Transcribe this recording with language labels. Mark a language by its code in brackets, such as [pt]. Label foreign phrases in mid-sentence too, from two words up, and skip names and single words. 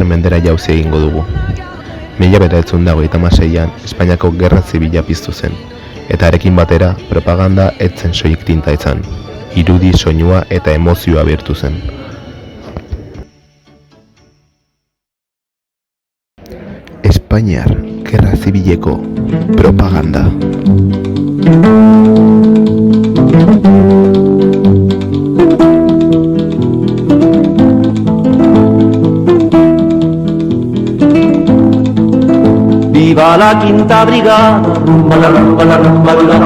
[eu] mendera jauzi egingo dugu. 1926an Espainiako Gerra Zibila piztu zen, eta arekin batera propaganda ez zen soilik tinta izan, irudi, soinua eta emozioa bihurtu zen. Espainiar Gerra Zibileko propaganda. [es] Viva la quinta brigada, rumba la rumba la rumba la.